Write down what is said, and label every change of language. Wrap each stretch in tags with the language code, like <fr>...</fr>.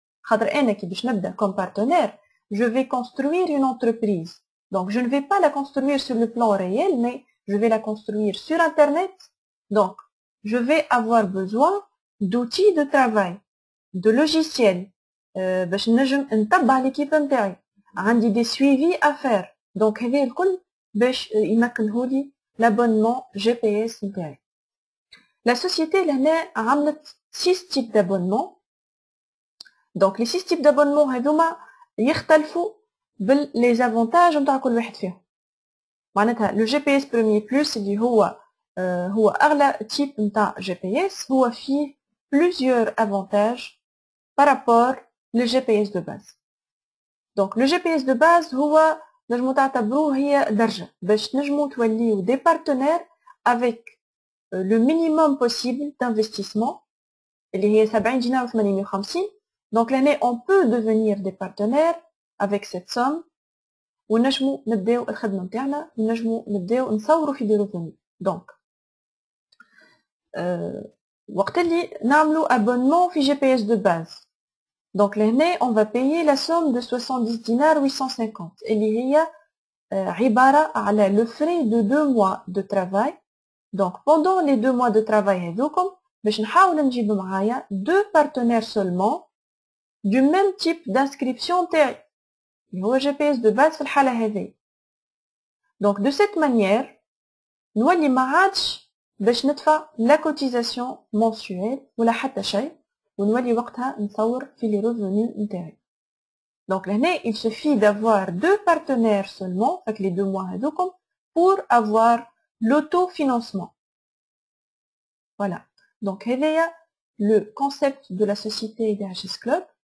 <ar>خاطر أنا كي باش نبدا</ar> <fr>comme partenaire je vais construire une entreprise. Donc je ne vais pas la construire sur le plan réel, mais je vais la construire sur Internet. Donc, je vais avoir besoin d'outils de travail, de logiciels,</fr> <ar>باش نجم نتبع</ar> <fr>l'équipe</fr> <ar>نتاعي. عندي</ar> <fr>des suivis à faire.</fr> <ar>Donc, هذا الكل باش يمكنهولي</ar> <fr>l'abonnement</fr> <ar>GPS نتاعي.</ar> <fr>La société</fr> <ar>لهنا عملت</ar> <fr>6 types d'abonnements. Donc, les 6 types d'abonnements</fr> <ar>هذوما يختلفوا</ar> <fr>les avantages</fr> <ar>نتاع كل واحد فيهم.</ar> <fr>معناتها le GPS Premier Plus</fr> <ar>اللي هو أغلى</ar> <fr>type نتاع GPS</fr> <ar>هو فيه</ar> <fr>plusieurs avantages par rapport le GPS de base. Donc le GPS de base</fr> <ar>هو نجمو تعتبروه هي درجة باش نجمو توليو</ar> <fr>des partenaires avec le minimum possible d'investissement</fr> <ar>اللي هي 70 دينار و 850.</ar> <fr>Donc l'année on peut devenir des partenaires avec cette somme</fr> <ar>ونجمو نبداو الخدمة نتاعنا ونجمو نبداو نصوروا في</ar> <fr>دي revenus. Donc</fr> <ar>وقت اللي نعملو</ar> <fr>abonnement في GPS de base. Donc l'année on va payer la somme de 70 dinars 850</fr> <ar>اللي هي عبارة على</ar> <fr>le frais de 2 mois de travail. Donc pendant les 2 mois de travail</fr> <ar>هذوكم باش نحاول نجيب معايا</ar> <fr>2 partenaires seulement du même type d'inscription</fr> <ar>تاعي اللي هو</ar> <fr>GPS de base</fr> <ar>في الحالة هذه.</ar> <fr>Donc de cette manière</fr> <ar>نولي ما عادش باش ندفع</ar> <fr>la cotisation mensuelle</fr> <ar>ولا حتى شيء ونولي وقتها نصور في</ar> <fr>les revenus</fr> <ar>نتاعي.</ar> <fr>Donc</fr> <ar>لهنا</ar> <fr>il suffit d'avoir 2 partenaires seulement fait les 2 mois</fr> <ar>هذوكم</ar> <fr>pour avoir l'autofinancement. Voilà. Donc</fr> <ar>هذايا</ar> <fr>le concept de la société DHS Club.</fr>